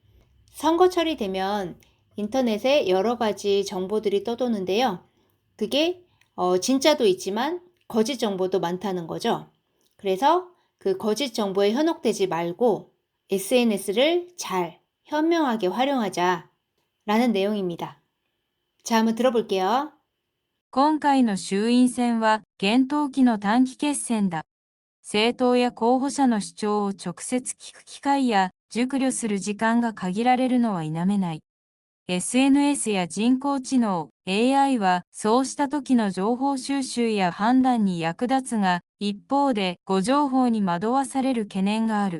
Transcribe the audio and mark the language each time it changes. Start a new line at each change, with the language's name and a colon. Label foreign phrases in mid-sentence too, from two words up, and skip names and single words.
Korean: 선거철이 되면 인터넷에 여러 가지 정보들이 떠도는데요. 그게 진짜도 있지만 거짓 정보도 많다는 거죠. 그래서 그 거짓 정보에 현혹되지 말고 SNS를 잘 현명하게 활용하자 라는 내용입니다. 자, 한번 들어볼게요.
Japanese: 今回の衆院選は厳冬期の短期決戦だ。政党や候補者の主張を直接聞く機会や熟慮する時間が限られるのは否めない。SNS や人工知能 AI はそうした時の情報収集や判断に役立つが、一方で誤情報に惑わされる懸念がある。